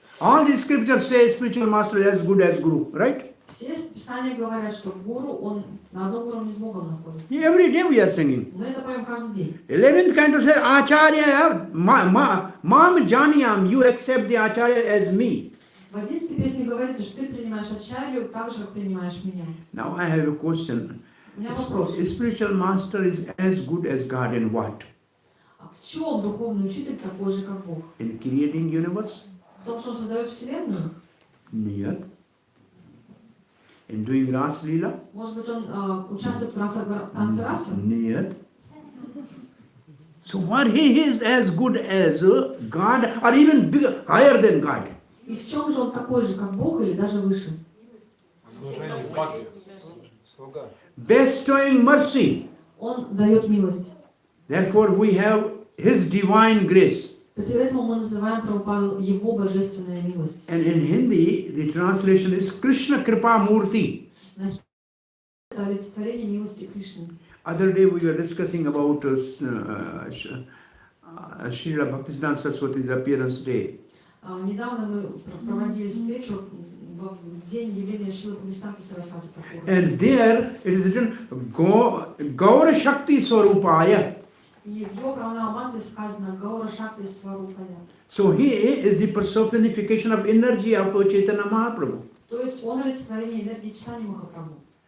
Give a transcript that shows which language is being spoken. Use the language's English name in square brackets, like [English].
[English] All the scriptures say spiritual master is as good as Guru, right? [Russian] Все писания говорят, что Гуру, он на одном уровне с Богом находится. [English] Every day we are singing. [Russian] Мы это поем каждый день. [English] 11th canto says, [Sanskrit] Acharya, Mam Janiyam, [English] you accept the Acharya as me. [Russian] В 11 песне говорится, что ты принимаешь ачарью так же, как принимаешь меня. [English] Now I have a question. [Russian] У меня вопрос. [English] Spiritual master is as good as God in what? [Russian] А в чем духовный учитель такой же, как Бог? [English] In creating universe? [Russian] В том, что он создает Вселенную? Нет. [English] In doing Ras Leela? [Russian] Может быть, он участвует в танце расы? Нет. [English] So what he is as good as God or even bigger, higher than God? [Russian] И в чем же он такой же, как Бог, или даже выше? Служение Бхакти. Слуга. [English] Bestowing mercy. [Russian] Он дает милость. [English] Therefore we have his divine grace. [Russian] Поэтому мы называем Прабхупаду его божественная милость. [English] And in Hindi, the translation is Krishna Kripa Murti. [Russian] Это олицетворение милости Кришны. [English] Other day we were discussing about Srila Bhaktisiddhanta Saraswati's appearance day. [Russian] Недавно мы проводили встречу в день явления Шрилы Бхактисиданта Сарасвати Такура. [English] And there it is written Gaura Shakti Swarupaya. [Russian] И в его Праманамантре сказано Гаура Шакти Сварупая. [English] So he is the personification of energy of Chaitanya Mahaprabhu. [Russian] То есть он олицетворение энергии Чайтаньи Махапрабху.